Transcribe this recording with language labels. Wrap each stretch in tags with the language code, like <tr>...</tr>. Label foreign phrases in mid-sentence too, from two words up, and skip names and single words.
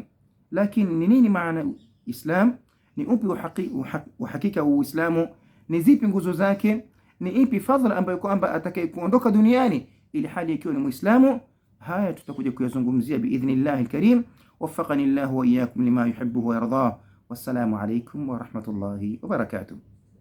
<sw>Lakini ni nini maana Islam? Ni upi uhakika wa Uislamu? Ni zipi nguzo zake? Ni ipi fadhila ambayo kwamba atakayekuondoka duniani ili hali ikiwa ni Muislamu? Haya tutakuja kuyazungumzia</sw> <ar>بإذن الله الكريم. وفقني الله وإياكم لما يحب ويرضى. والسلام عليكم ورحمة الله وبركاته.</ar>